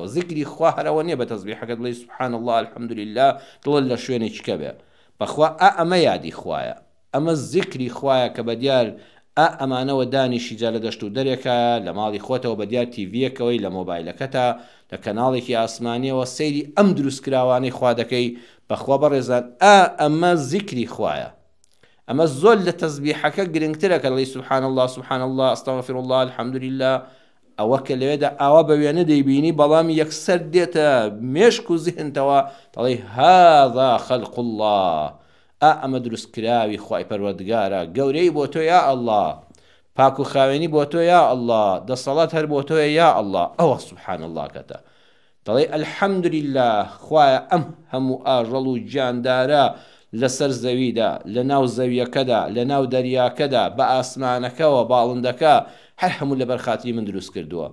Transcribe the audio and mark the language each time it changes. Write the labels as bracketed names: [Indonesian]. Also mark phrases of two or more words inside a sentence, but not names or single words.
[Central Kurdish] زیکری خوا هەرەوە نییە بە تەسبیحەکەت بڵێی [Arabic] سوبحان الله الحەمدولله [Central Kurdish] دڵت لە شوێنێکی کەبێ، بەخوا ئەمە یادی خوایە، ئەمە زیکری خوایە کە بەدیار ئەمانەوە دانیشی جا لە دەشت و دەرێکە لە ماڵی خۆتەوە بەدیار تیڤیەکەوەی لە مۆبایلەکەتە لە کەناڵێکی ئاسمانیەوە سەیری ئەم دروستکراوانەی خوا دەکەی. بەخوا بەڕێزان ئەمە زیکری خوایە، ئەمە زۆر لە تەسبیحەکە گرنگترە کە دەڵێی [Arabic] سوبحان الله سوبحان الله ئەستەغفر الله الحەمدولله. [Central Kurdish] ئەوە کە لەوێدا ئاوا بە وێنە دەیبینی بەڵام یەکسەر دێتە مێشک و زیهنتەوە دەڵێی [Arabic] هذا خەلق الله، [Central Kurdish] ئەمە دروستکراوی خوای پەروەردگارە، گەورەی بۆ تۆ [Arabic] یا ئەڵڵا، [Central Kurdish] پاک و خاوێنی بۆ تۆ [Arabic] یا ئەڵڵا، [Central Kurdish] دەسەڵات هەر بۆ تۆیە [Arabic] یا ئەڵڵا. [Central Kurdish] ئەوە [Arabic] سوبحان الله [Central Kurdish] کەتە دەڵێ الحەمدولله خوایە ئەم هەموو ئاژەڵ و گیاندارە لەسەر زەویدا، لە ناو زەویەکەدا، لە ناو دەریاکەدا، بە ئاسمانەکەوە باڵندەکە هەر هەموو لە بەرخاتری من دروست کردووە.